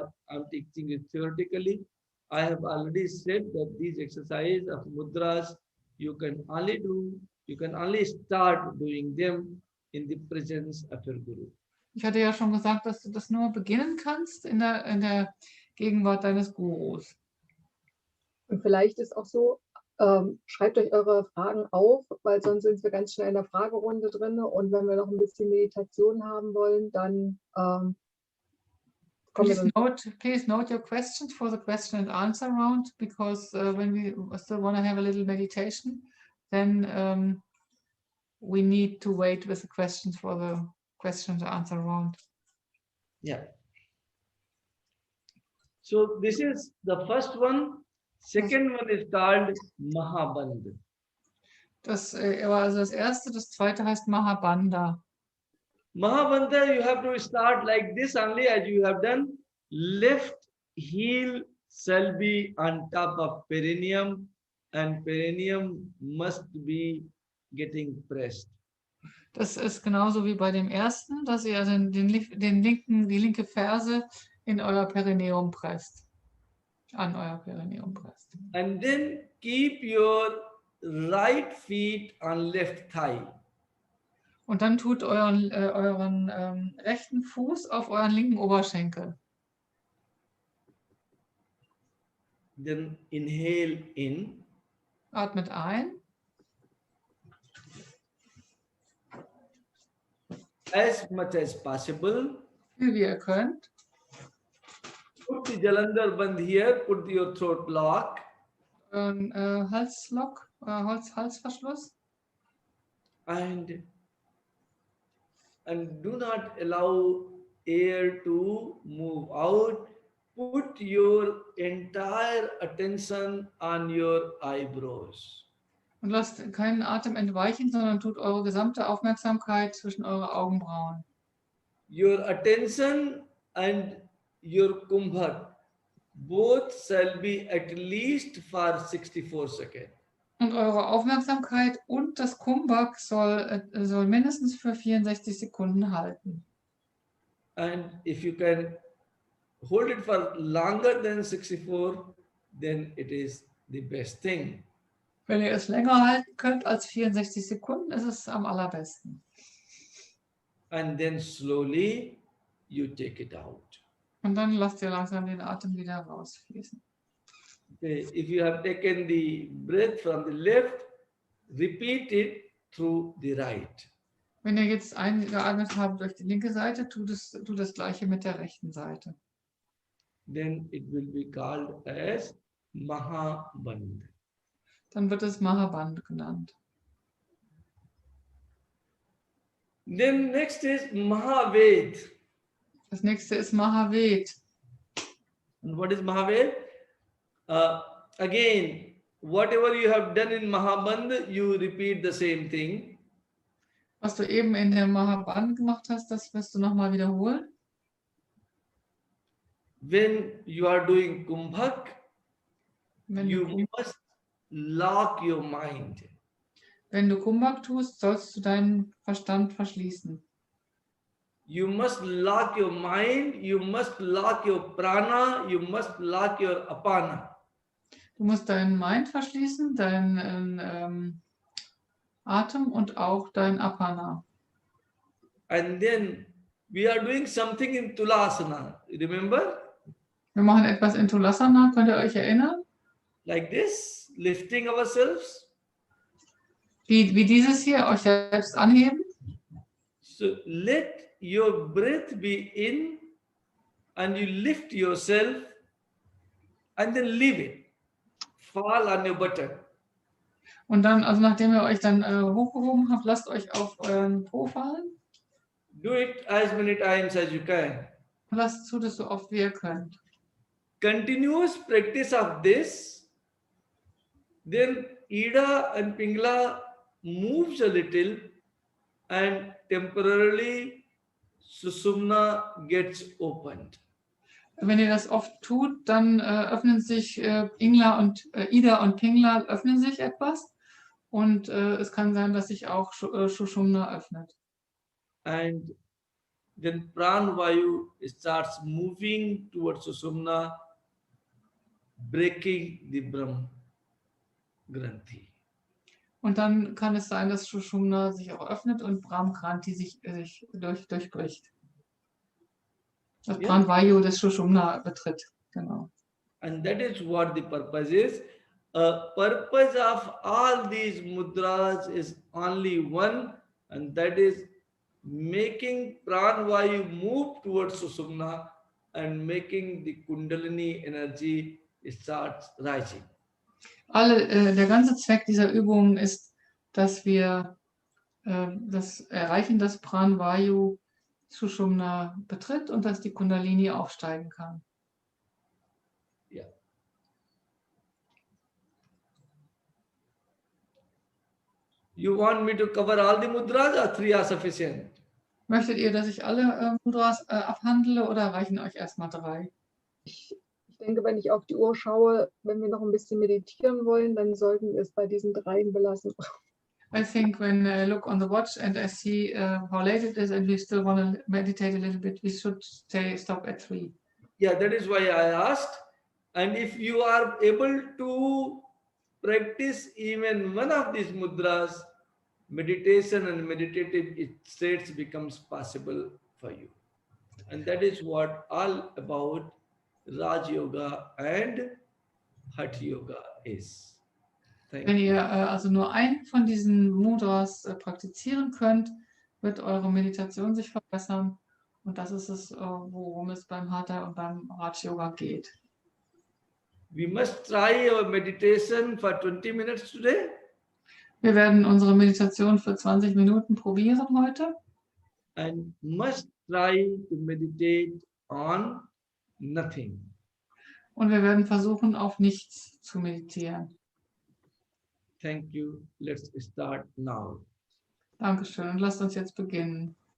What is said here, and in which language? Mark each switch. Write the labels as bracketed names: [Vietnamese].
[English] I'm teaching it theoretically. I have already said that these exercises of mudras, you can only start doing them in the presence of your Guru. [German] Ich hatte ja schon gesagt, dass du das nur beginnen kannst in der Gegenwart deines Gurus. Und vielleicht ist auch so, schreibt euch eure Fragen auf, weil sonst sind wir ganz schnell in der Fragerunde drin. Und wenn wir noch ein bisschen Meditation haben wollen, dann kommen wir [English] Please note your questions for the question and answer round, because when we still want to have a little meditation, then we need to wait with the questions for the question and answer round. Yeah. So this is the first one. Second one is called Mahabandha. [German] Das war also das erste, das zweite heißt Mahabandha. [English] Mahabandha, you have to start like this only as you have done. Left heel shall be on top of perineum, and perineum must be getting pressed. [German] Das ist genauso wie bei dem ersten, dass ihr die linke Ferse in euer Perineum presst. An euer Perineum presst. [English] And then keep your right feet on left thigh. [German] Und dann tut euren rechten Fuß auf euren linken Oberschenkel. [English] Then inhale in. [German] Atmet ein. [English] As much as possible. [German] Viel wie ihr könnt. [English] Put the Jalandhar Bandh here, put your throat lock. [German] Halslock, Halsverschluss. [English] And do not allow air to move out. Put your entire attention on your eyebrows. [German] Und lasst keinen Atem entweichen, sondern tut eure gesamte Aufmerksamkeit zwischen eure Augenbrauen. [English] Your attention and your kumbhak both shall be at least for 64 seconds. [German] Und eure Aufmerksamkeit und das Kumbhak soll mindestens für 64 Sekunden halten. [English] And if you can hold it for longer than 64, then it is the best thing. [German] Wenn ihr es länger halten könnt als 64 Sekunden, ist es am allerbesten. [English] And then slowly you take it out. [German] Und dann lasst ihr langsam den Atem wieder rausfließen. [English] Okay, if you have taken the breath from the left, repeat it through the right. [German] Wenn ihr jetzt eingeatmet habt durch die linke Seite, tut das Gleiche mit der rechten Seite. [English] Then it will be called as Mahabandh. [German] Dann wird es Mahabandh genannt. [English] Then next is Mahaved. [German] Das nächste ist Mahaved. [English] And what is Mahaved? Again, whatever you have done in Mahabandh, you repeat the same thing. [German] Was du eben in der Mahabandh gemacht hast, das wirst du nochmal wiederholen. [English] When you are doing Kumbhak, [German] Wenn [English] you [German] du, [English] must lock your mind. [German] wenn du Kumbhak tust, sollst du deinen Verstand verschließen. [English] You must lock your mind, you must lock your prana, you must lock your apana. [German] Du musst deinen Mind verschließen, deinen Atem und auch dein Apana. [English] And then we are doing something in Tulasana. Remember? [German] Wir machen etwas in Tulasana, könnt ihr euch erinnern? [English] Like this, lifting ourselves. [German] Wie dieses hier, euch selbst anheben. [English] So let your breath be in and you lift yourself and then leave it. Fall on your button. [German] Und dann, also nachdem ihr euch dann hochgehoben habt, lasst euch auf euren Po fallen. [English] Do it as many times as you can. [German] Und tut es so oft wie ihr könnt. [English] Continuous practice of this, then Ida and Pingala moves a little and temporarily Susumna gets opened. [German] Wenn ihr das oft tut, dann öffnen sich Ida und Pingala öffnen sich etwas und es kann sein, dass sich auch Sushumna öffnet. [English] And then Pranvayu starts moving towards Susumna, breaking the Brahm Granthi. [German] Und dann kann es sein, dass Sushumna sich auch öffnet und Brahm Granthi sich durchbricht. Das Ja. Pranvayu des Sushumna betritt. Genau. [English] And that is what the purpose is. Purpose of all these mudras is only one, and that is making Pranvayu move towards Susumna and making the Kundalini energy starts rising. [German] Der ganze Zweck dieser Übung ist, dass wir das erreichen, dass Pranvayu Sushumna betritt und dass die Kundalini aufsteigen kann. [English] Yeah. You want me to cover all the mudras or 3 are sufficient? [German] Möchtet ihr, dass ich alle Mudras abhandle oder reichen euch erstmal 3? Ich denke, wenn ich auf die Uhr schaue, wenn wir noch ein bisschen meditieren wollen, dann sollten wir es bei diesen 3 belassen. [English] I think when I look on the watch and I see how late it is and we still want to meditate a little bit, we should stop at 3. Yeah, that is why I asked. And if you are able to practice even one of these mudras, meditation and meditative states becomes possible for you. And that is what all about Raj Yoga and Hatha-Yoga is. Thank [German] Wenn [English] you. [German] ihr also nur einen von diesen Mudras praktizieren könnt, wird eure Meditation sich verbessern. Und das ist es, worum es beim Hatha und beim Raj Yoga geht. [English] We must try our meditation for 20 minutes today. [German] Wir werden unsere Meditation für 20 Minuten probieren heute. [English] And must try to meditate on nothing. [German] Und wir werden versuchen, auf nichts zu meditieren. [English] Thank you. Let's start now. [German] Dankeschön. Und lasst uns jetzt beginnen.